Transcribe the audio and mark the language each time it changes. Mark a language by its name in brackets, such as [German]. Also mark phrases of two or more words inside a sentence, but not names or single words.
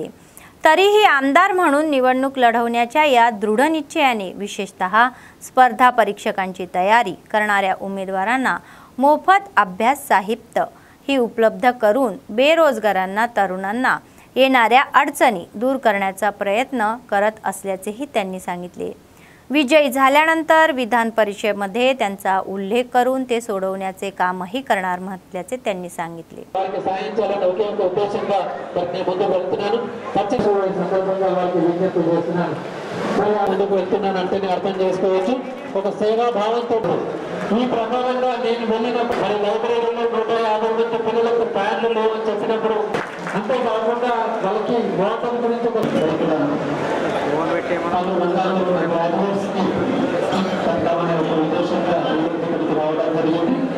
[Marathi] तरीही आमदार म्हणून निवडणूक लढवण्याच्या या दृढ निश्चयाने विशेषतः स्पर्धा परीक्षकांची तयारी करणाऱ्या उमेदवारांना मोफत अभ्यास साहित्य ही उपलब्ध करून बेरोजगारांना तरुणांना येणाऱ्या अडचणी दूर करण्याचा प्रयत्न करत असल्याचेही त्यांनी सांगितले। विजयी झाल्यानंतर विधान परिषदेमध्ये त्यांचा उल्लेख करून ते सोडवण्याचे कामही करणार म्हटल्याचे त्यांनी सांगितले। [Telugu] ఈ ప్రకారంగా నేను వెళ్ళినప్పుడు మరి లైబ్రరీలో 150 మంది పిల్లలకు ప్యాడ్లు లేవని చెప్పినప్పుడు అంతేకాకుండా వాళ్ళకి వాటర్ గురించి ఉద్దేశంగా ఇక్కడికి రావడం జరిగింది।